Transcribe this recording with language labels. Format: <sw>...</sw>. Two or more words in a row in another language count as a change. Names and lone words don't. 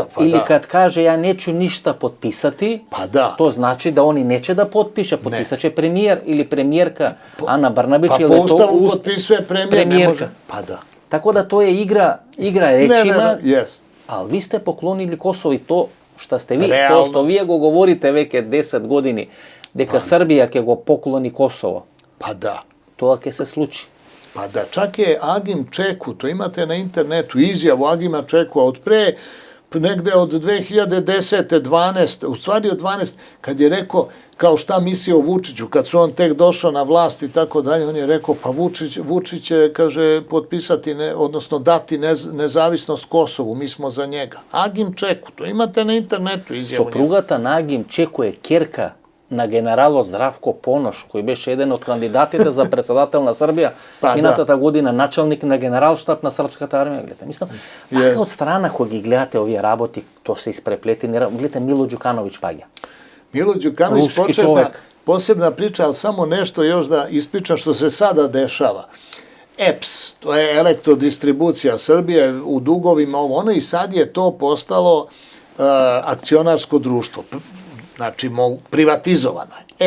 <sr>Ili kad kaže ja neću ništa potpisati, to znači da oni neće da potpiše, potpisat će premijer ili premijerka Ana Brnabić. Pa po Ustavu potpisuje premijerka. Pa da. Tako da to je igra rečima, ali vi ste poklonili Kosovo i to šta ste vi, to što vi</sr> <mk>go govorite veke 10 godini, дека Србија ќе го поклони Косово.</mk> <sr>Pa da.</sr> <mk>Тоа ќе се случи.</mk> <sr>Pa da, čak je Agim Čeku, to imate na internetu, izjavu Agima Čeku, od pre, negde od 2010. 12. u stvari od 12. kad je rekao kao šta misli o Vučiću, kad su on tek došao na vlast i tako dalje, on je rekao pa Vučić će, kaže, potpisati, odnosno dati nezavisnost Kosovu, mi smo za njega. Agim Čeku, to imate na internetu izjavu.</sr> <mk>Сопругата на Агим Чеку е керка на генералот Здравко Понош, кој беше еден од кандидатите за председател на Србија, минатата година началник на генералштаб на српската армија. Гледате, мислам, така од страна кој ги гледате овие работи, то се испреплетени, гледате Мило Ѓукановиќ паѓа. Мило Ѓукановиќ,</mk> <sr>posebna priča, ali samo nešto još da ispričam što se sada dešava. EPS, to je elektrodistribucija Srbije u dugovima, ono i sad je to postalo akcionarsko društvo. Znači, privatizovano je.</sr>